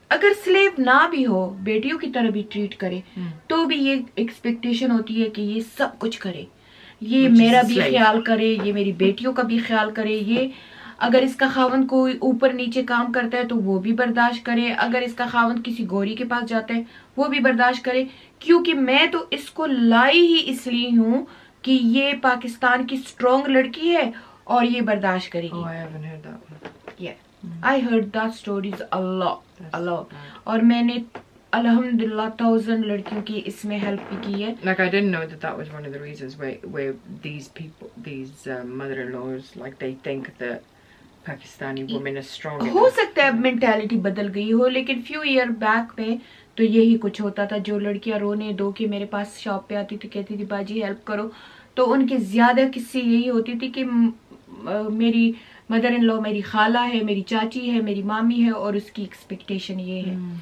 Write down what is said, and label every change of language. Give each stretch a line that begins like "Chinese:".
Hindi: अगर स्लेव ना भी हो, बेटियों की तरह भी ट्रीट करे, तो भी ये एक्सपेक्टेशन होती है कि ये सब कुछ करे, ये मेरा भी ख्याल करे, ये मेरी बेटियों का भी ख्याल करे, ये अगर इसका खावंद कोई ऊपर नीचे काम करता है तो वो भी बर्दाश्त करे, अगर इसका खावंद किसी गोरी के पास जाता है वो भी बर्दाश्त करे, क्योंकि मैं तो इसको लाई ही इसलिए हूँ कि ये पाकिस्तान की स्ट्रॉन्ग लड़की है और ये बर्दाश्त करेगी.
English: Oh, I haven't heard that one. Yeah, I heard that stories a lot.
Hindi: और मैंने अल्हम्दुलिल्लाह 1000 लड़कियों की इसमें हेल्प भी की है.
English: Like I didn't know that was one of the reasons where these people, these mother-in-laws, like they think that Pakistani women are strong.
Hindi: हो सकता है अब मेंटालिटी बदल गई हो, लेकिन फ्यू ईयर बैक में तो यही कुछ होता था. जो लड़कियां रोने दो के मेरे पास शॉप पे आती थी, कहती थी बाजी हेल्प करो, तो उनके ज्यादा किस्से यही होती थी कि मेरी मदर इन लॉ मेरी खाला है, मेरी चाची है, मेरी मामी है, और उसकी एक्सपेक्टेशन ये है.